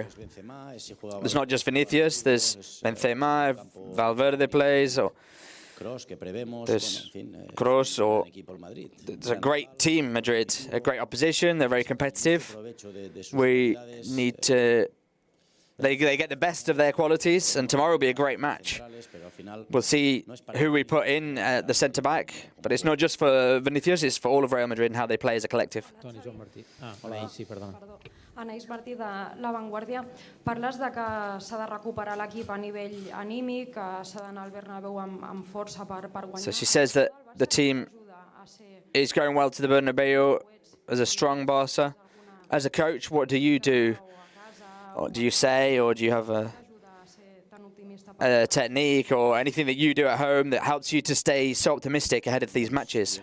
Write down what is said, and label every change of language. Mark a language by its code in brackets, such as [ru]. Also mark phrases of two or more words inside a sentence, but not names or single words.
[en] There's not just Vinicius. There's Benzema, Valverde plays, or there's Kroos, or it's a great team, Madrid, a great opposition. They're very competitive. We need to. They get the best of their qualities, and tomorrow will be a great match. We'll see who we put in at the centre-back, but it's not just for Vinicius, it's for all of Real Madrid and how they play as a collective. [ca] Anaïs Martí de La Vanguardia. Parles de que s'ha de recuperar l'equip a nivell anímic, que s'ha d'anar al Bernabéu amb força per guanyar. [en] So she says that the team is going well to the Bernabéu as a strong Barca. As a coach, what do you do? Or do you say, or do you have a technique or anything that you do at home that helps you to stay so optimistic ahead of these matches?